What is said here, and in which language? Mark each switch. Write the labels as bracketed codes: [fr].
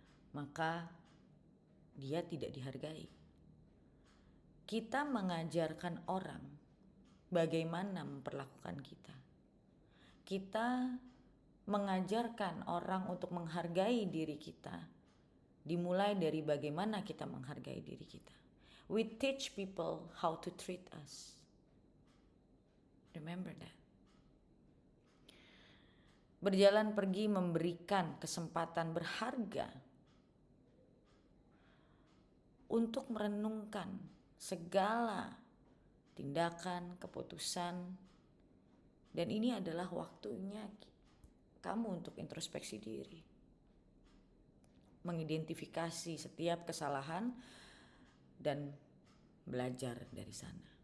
[id] Maka dia tidak dihargai. kita mengajarkan orang bagaimana memperlakukan kita. Kita mengajarkan orang untuk menghargai diri kita, dimulai dari bagaimana kita menghargai diri kita. [en] We teach people how to treat us. Remember that. [id] Berjalan pergi memberikan kesempatan berharga untuk merenungkan segala tindakan, keputusan, dan ini adalah waktunya kamu untuk introspeksi diri, mengidentifikasi setiap kesalahan dan belajar dari sana.